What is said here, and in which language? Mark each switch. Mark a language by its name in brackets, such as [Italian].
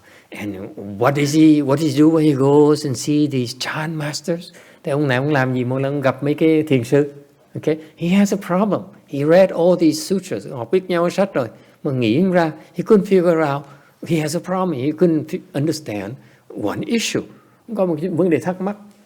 [English] And what does he do when he goes and see these Chan masters? [Vietnamese] Thì ông này ông làm gì mỗi lần gặp mấy cái thiền sư? [English] Okay, he has a problem. He read all these sutras. [Vietnamese] Họ biết nhau sách rồi mà nghĩ ra, [English] he couldn't figure out. He has a problem. He couldn't understand one issue. [Vietnamese] Có một vấn đề thắc mắc.